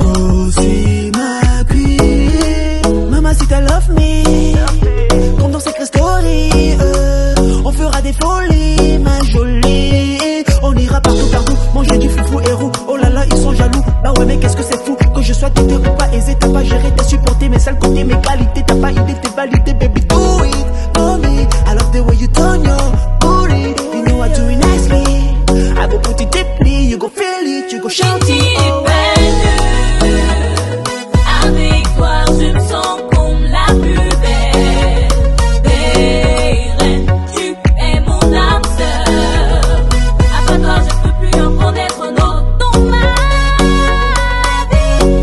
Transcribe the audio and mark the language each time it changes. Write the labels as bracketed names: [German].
[French] Aussi ma queen, mamacita [English] love me, [French] comme dans Secret Story, on fera des folies, ma jolie. On ira partout, manger du foufou et roux. Oh là là, ils sont jaloux. Bah ouais, mais qu'est-ce que c'est fou que je sois têté ou pas aisé. T'as pas géré, t'as supporté mes sales côtés, mes qualités. T'as pas idée, t'es validé, baby. [English] Do it for me. I love the way you turn your booty. You know I do it nicely. I go put it deeply. You go feel it, you go shout it. Oh. [French] Avec toi, je me sens comme la plus belle. Reine, tu es mon âme sœur. Après toi, je peux plus en connaître un autre dans ma vie.